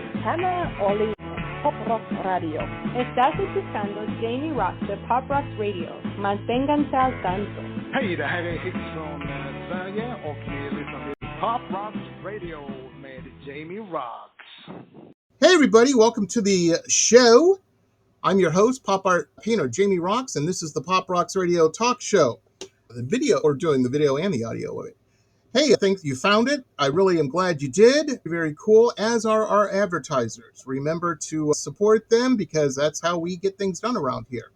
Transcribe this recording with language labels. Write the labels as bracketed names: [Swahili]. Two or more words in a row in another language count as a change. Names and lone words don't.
[Spanish] Hannah Oli, Pop Rock Radio. Estás escuchando Jamie Roxx de Pop Rock Radio. Manténganse al tanto. [Swedish] Hej, det här är Hits från Sverige och ni lyssnar till Pop Rock Radio med Jamie Roxx. [English] Hey everybody, welcome to the show. I'm your host, pop art painter Jamie Roxx, and this is the Pop Roxx Radio Talk Show. The video, or doing the video and the audio of it. Hey, I think you found it. I really am glad you did. Very cool, as are our advertisers. Remember to support them because that's how we get things done around here.